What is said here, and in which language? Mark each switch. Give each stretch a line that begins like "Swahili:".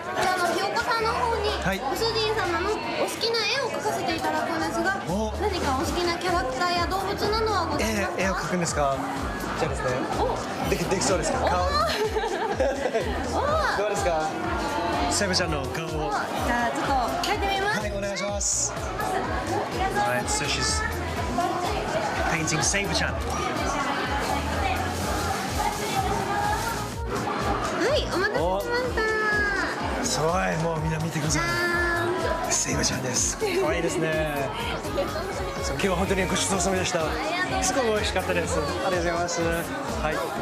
Japanese: じゃあひよこさんの方に、ご主人様のお好きな絵を描かせていただくんですが、何かお好きなキャラクターや動物などはございますか？絵を描くんですか？じゃあですね。できそうですか？顔。どうですか？セブちゃんの顔を。じゃあちょっと描いてみます。はい、お願いします。
English: Alright, so she's painting Saber-chan.
Japanese: はい、お待たせしました。すごい、もうみんな見てください。セイバちゃんです。可愛いですね。今日は本当にごちそうさまでした。すごい美味しかったです。ありがとうございます。はい。はい。